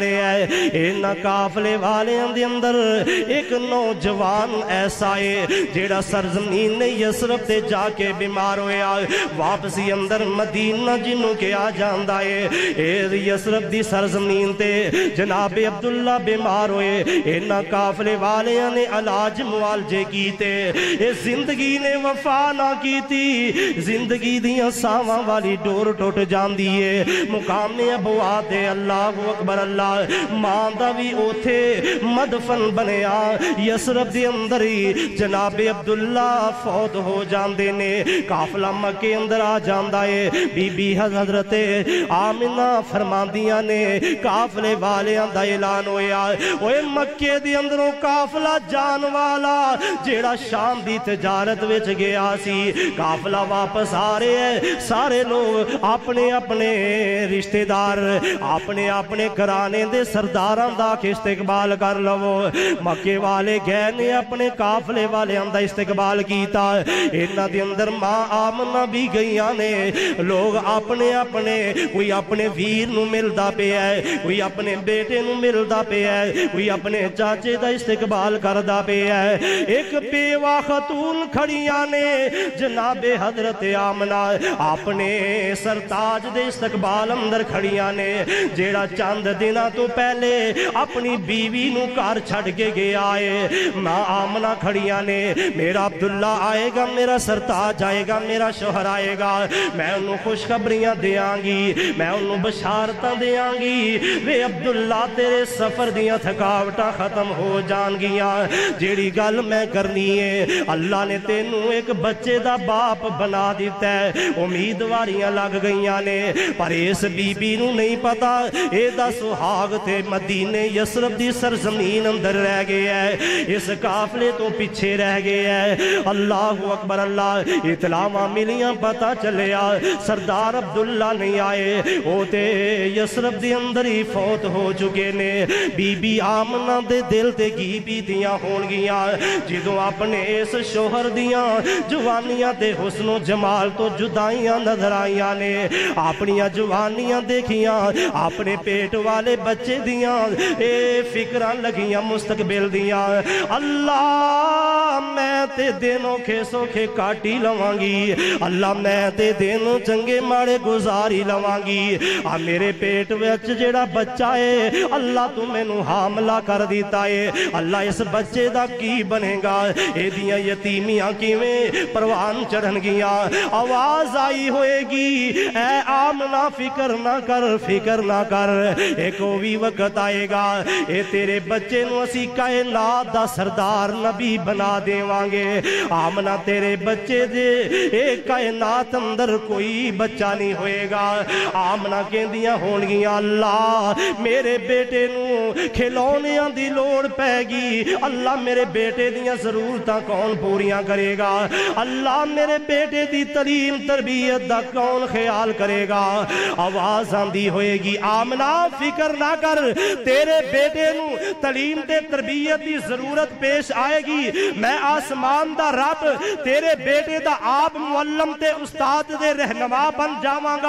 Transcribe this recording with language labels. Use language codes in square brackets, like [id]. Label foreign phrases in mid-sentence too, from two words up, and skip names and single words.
[pa] رہے ہیں ان قافلے والے دے اندر ایک نوجوان ایسا ہے جیڑا سرزمین یسرب تے جا کے بیمار ہویا واپسی اندر مدینہ جنوں کے آ جاندہ ہے اے یسرب دی سرزمین تے جناب عبداللہ بیمار ہوئے انہاں قافلے والیاں نے علاج معالجے کیتے اے زندگی نے وفا نہ کیتی زندگی دیاں ساواں والی ڈور ٹوٹ جاندی ہے مقام ابوات [ar] اللہ اکبر [pa] اللہ ماں دا بھی اوتھے مدفن بنیا یسرب دے اندر ہی جناب عبداللہ فوت ہو جاندے نے قافلہ مکے اندر آ جاندہ ہے بی بی حضرت آمنہ فرماندیاں نے قافلے والیاں دا اعلان ہویا اوے مکے دی اندروں قافلہ جان والا جیڑا شام دی تجارت وچ گیا سی، قافلہ واپس آ رہے ہیں، سارے لوگ اپنے اپنے رشتہ دار اپنے اپنے گھرانے دے سرداراں دا استقبال کر لو۔ مکے والے گئے نے اپنے قافلے والے دا استقبال کیتا، انہاں دے اندر ماں آمنہ بھی گئیاں نے، لوگ اپنے اپنے کوئی اپنے ویر نو ملدا پیا ہے، کوئی اپنے بیٹے نو ملدا پیا ہے، کوئی اپنے چاچے دا استقبال کردا پیا ہے۔ ایک بیوہ خاتون کھڑیاں نے جناب حضرت آمنہ اپنے سرتاج دے استقبال اندر کھڑیاں نے، جیڑا چند دنوں تو پہلے اپنی بیوی نو گھر چھڈ کے گیا ہے۔ ماں آمنہ کھڑیاں نے، میرا عبداللہ آئے گا، میرا سرتاج آئے گا، میرا شوہر آئے گا، میں انہوں خوشخبریاں دیاں گی، میں انہوں بشارتاں دیاں گی، وے عبداللہ تیرے سفر دیاں تھکاوٹاں ختم ہو جان گیاں، جیڑی گل میں کرنی ہے، اللہ نے تینوں ایک بچے دا باپ بنا دیتا ہے۔ امیدواریاں لگ گئیاں نے، پر اس بی بی نو نہیں پتا اے دا سہاگ تے مدینے یسرب دی سرزمین اندر رہ گیا ہے، اس قافلے تو پیچھے رہ گیا ہے۔ [ar] اللہ اکبر [pa] اللہ، اطلاع ملیاں پتا چلیا سردار عبداللہ نہیں آئے، وہ تے یسرب دی اندر ہی فوت ہو چکے نے۔ بی بی آمنہ دے دل تے گی بی دیاں ہون گیاں، جدوں اپنے اس شوہر دیاں جوانیاں تے حسن و جمال تو جدائیاں نظر آئیاں نے، اپنیاں جوانیاں دیکھیاں، اپنے پیٹ والے بچے دیاں اے فکران لگیاں مستقبل دیاں۔ اللہ میں تے دینوں کے سوکھے کاٹی لوانگی، اللہ میں تے دینوں چنگے ماڑے گزاری لوانگی، میرے پیٹ وچ جیڑا بچہ ہے اللہ تو میں نو حاملہ کر دیتا ہے، اللہ اس بچے دا کی بنے گا، اے دیاں یتیمیاں کیویں پروان چڑھن گیاں۔ آواز آئی ہوئے گی، اے آمنہ فکر نہ کر، فکر نہ کر، ایک وی وقت آئے گا اے تیرے بچے نو اسی کائنات دا سردار نبی بنا دیوانگے۔ آمنہ تیرے بچے دے اے کائنات اندر کوئی بچہ نہیں ہوئے گا۔ آمنہ کہندیاں ہون گیاں اللہ میرے بیٹے نو کھلونیاں دی لوڑ پے گی، اللہ میرے بیٹے دیاں ضرورتاں کون پوریاں کرے گا، اللہ میرے بیٹے دی تعلیم تربیت دا کون خیال کرے گا۔ آواز آندی ہوئے گی، آمنہ فکر نہ کر، تیرے بیٹے نو تعلیم تے تربیت دی ضرورت پیش آئے گی، میں آسمان دا رب تیرے بیٹے دا آپ معلم تے استاد دے رہنما بن جاواں گا۔